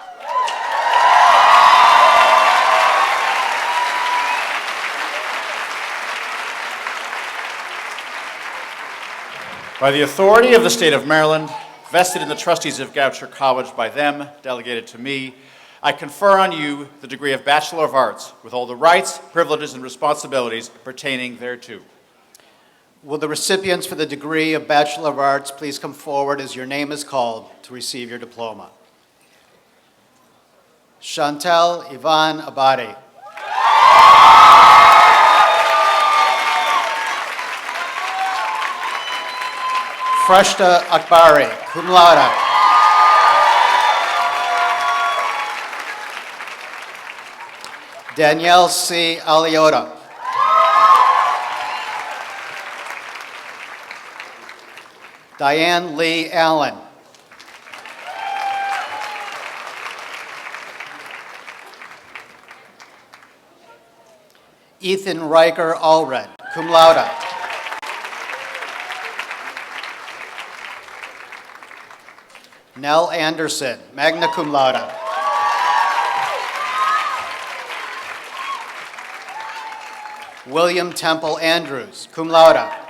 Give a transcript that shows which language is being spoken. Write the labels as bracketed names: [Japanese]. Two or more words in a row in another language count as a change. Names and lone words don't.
[English] By the authority of the state of Maryland, vested in the trustees of Goucher College by them, delegated to me, I confer on you the degree of Bachelor of Arts with all the rights, privileges, and responsibilities pertaining thereto. Will the recipients for the degree of Bachelor of Arts please come forward as your name is called to receive your diploma? Chantel Ivan Abadi. Freshta Akbari, [Latin] cum laude. [English] Danielle C. Aliota. Diane Lee Allen. Ethan Riker Allred, [Latin] cum laude. [English] Nell Anderson, [Latin] magna cum laude. [English] William Temple Andrews, [Latin] cum laude.